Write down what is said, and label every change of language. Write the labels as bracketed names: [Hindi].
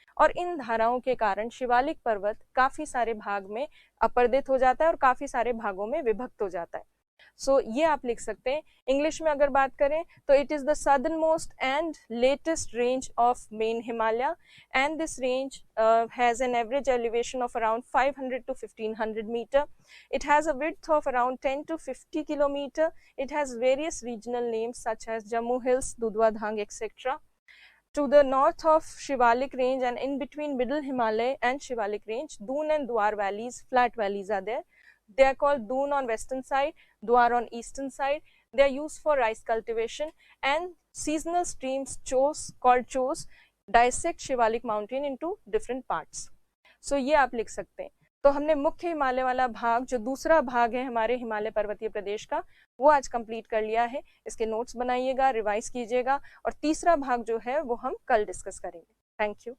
[Hindi] और इन धाराओं के कारण शिवालिक पर्वत काफी सारे भाग में अपर्दित हो जाता है और काफी सारे भागों में विभक्त हो जाता है। [English] So ये आप लिख सकते हैं। इंग्लिश में अगर बात करें तो it is the southern most and latest range of main Himalaya, and this range has an average elevation of around 500 to 1500 meter. It has a width of around 10 to 50 kilometer. It has various regional names such as Jammu Hills, Dudhwa Dhang, etc. To the north of Shivalik range and in between Middle Himalaya and Shivalik range, Doon and Dwar valleys, flat valleys are there. They are called Doon on western side, Dwar on eastern side. They are used for rice cultivation, and seasonal streams called Chos dissect Shivalik mountain into different parts. [Hindi] So ये आप लिख सकते हैं। तो हमने मुख्य हिमालय वाला भाग, जो दूसरा भाग है हमारे हिमालय पर्वतीय प्रदेश का, वो आज कंप्लीट कर लिया है। इसके नोट्स बनाइएगा, रिवाइज कीजिएगा, और तीसरा भाग जो है वो हम कल डिस्कस करेंगे। Thank you.